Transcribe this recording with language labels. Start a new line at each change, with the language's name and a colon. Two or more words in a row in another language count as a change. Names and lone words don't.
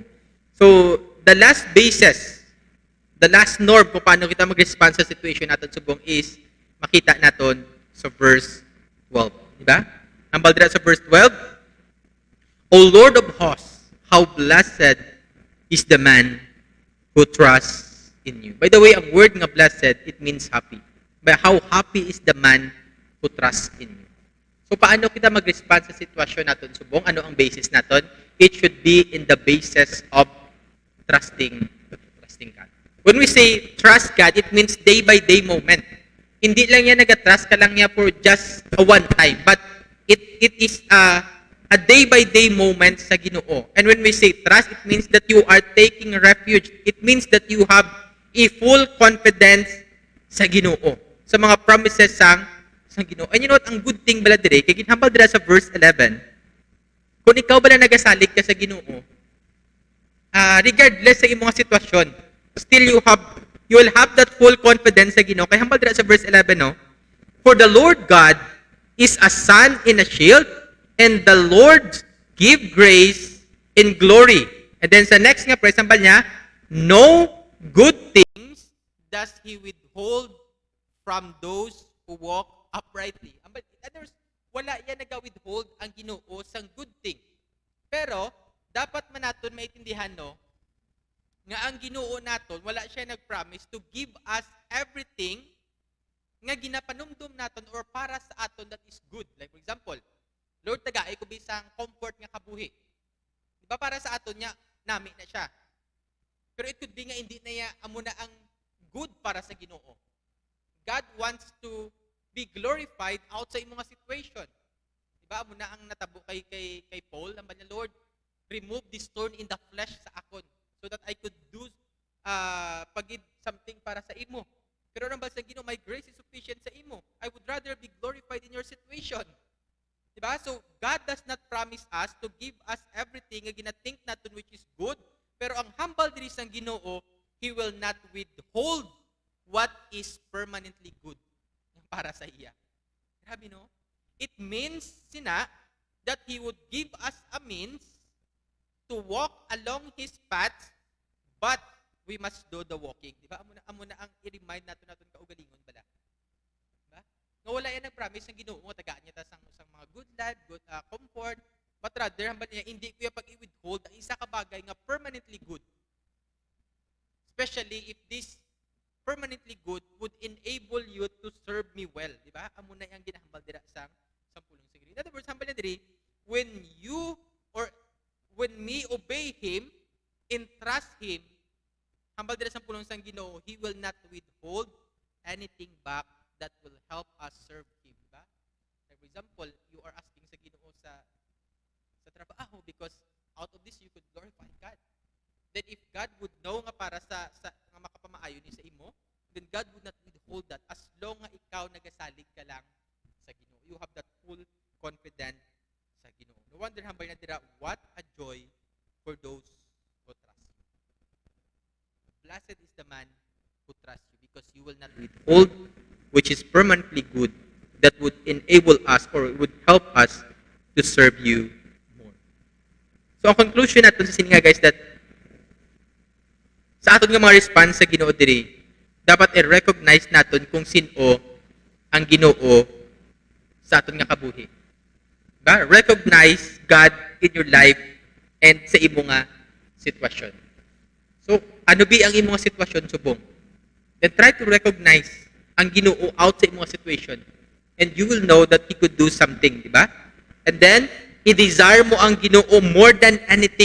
English: So, the last basis, the last norm
Hiligaynon: kung paano kita mag-respond sa situation natin subong is makita natin sa verse 12. Diba? Hambal dira sa verse 12,
English: O Lord of hosts, how blessed is the man who trusts in you. By the way,
Hiligaynon: ang word nga blessed,
English: it means happy. But how happy is the man who trusts in you.
Hiligaynon: So paano kita mag-respond sa sitwasyon natin subong? Ano ang basis natin?
English: It should be in the basis of trusting God. When we say trust God, it means day by day moment.
Hiligaynon: Hindi lang yan nag-trust ka lang niya
English: for just a one time, but it is a day by day moment
Hiligaynon: sa Ginoo.
English: And when we say trust, it means that you are taking refuge. It means that you have a full confidence
Hiligaynon: sa Ginoo, sa mga promises sang Ginoo.
English: And you know what,
Hiligaynon: ang
English: good thing
Hiligaynon: bala dire, kay ginhambal dira sa verse 11, kung ikaw bala nagasalig ka sa Ginoo, regardless sa imong sitwasyon,
English: still you will have that full confidence
Hiligaynon: sa Ginoo. Kay hambal dira sa verse 11, no?
English: For the Lord God is a sun and a shield, and the Lord give grace in glory. And then
Hiligaynon: sa next nga praise, hambal niya,
English: no good things does He withhold from those who walk uprightly. In other words,
Hiligaynon: wala yan nag-withhold ang Ginoo sang good thing. Pero, dapat man naton maintindihan, no, nga ang Ginoo naton, wala siya nag-promise
English: to give us everything
Hiligaynon: nga ginapanumdum naton or para sa aton
English: that is good. Like for example, Lord,
Hiligaynon: tagaay ko bisang comfort nga kabuhi. Di ba para sa aton niya, nami na siya. Pero
English: it could be
Hiligaynon: nga hindi na ya amo na ang good para sa Ginoo.
English: God wants to be glorified out
Hiligaynon: sa imong
English: situation.
Hiligaynon: Di ba amo na ang natabo kay Paul, ang niya,
English: Lord, remove this thorn in the flesh
Hiligaynon: sa akon
English: so that I could do pagid something
Hiligaynon: para sa imo. Pero nang basta Ginoo,
English: my grace is sufficient
Hiligaynon: sa imo.
English: I would rather be glorified in your situation. Diba? So, God does not promise us to give us everything
Hiligaynon: nga ginathink natin
English: which is good,
Hiligaynon: pero ang humble diri sang Ginoo,
English: He will not withhold what is permanently good
Hiligaynon: para sa iya. Grabe, no?
English: It means, that He would give us a means to walk along His path, but we must do the walking.
Hiligaynon: Diba? Amo na ang i-remind natin kaugalingon bala. Diba? Nga wala yan ang promise ng Ginoo nga tagaan niya ta sang mga
English: good life, good comfort, but rather
Hiligaynon: hambal niya hindi ko pag i-withhold ang isa ka bagay nga
English: permanently good. Especially if this permanently good would enable you to serve me well,
Hiligaynon: di ba? Amo na yang ginahambal dira sang pulong sigri.
English: In other words,
Hiligaynon: hambal na diri,
English: when me obey Him and trust Him,
Hiligaynon: hambal dira sang pulong sang Ginoo,
English: He will not withhold anything back that will help us serve Him, di ba? For example, you are asking
Hiligaynon: sa Ginoo sa trabaho
English: because out of this you could glorify God. Then if God would know
Hiligaynon: nga para sa nga makapamaayo ni sa imo,
English: then God would not withhold that as long
Hiligaynon: nga ikaw nagasalig ka lang sa Ginoo.
English: You have that full confidence
Hiligaynon: sa Ginoo.
English: No wonder
Hiligaynon: hambay na dira,
English: what a joy for those who trust you. Blessed is the man who trusts you because you will not withhold which is permanently good that would enable us or would help us to serve you more.
Hiligaynon: So ang conclusion natin sa sininga guys that sa aton nga mga response sa Ginoo diri, dapat i-recognize natin kung sino ang Ginoo sa aton nga kabuhi. Diba?
English: Recognize God in your life and
Hiligaynon: sa imo nga sitwasyon. So, ano bi ang imo nga sitwasyon subong?
English: Then try to recognize
Hiligaynon: ang Ginoo
English: out
Hiligaynon: sa imo nga
English: situation and you will know that He could do something,
Hiligaynon: di ba?
English: And then,
Hiligaynon: i-desire mo ang Ginoo
English: more than anything.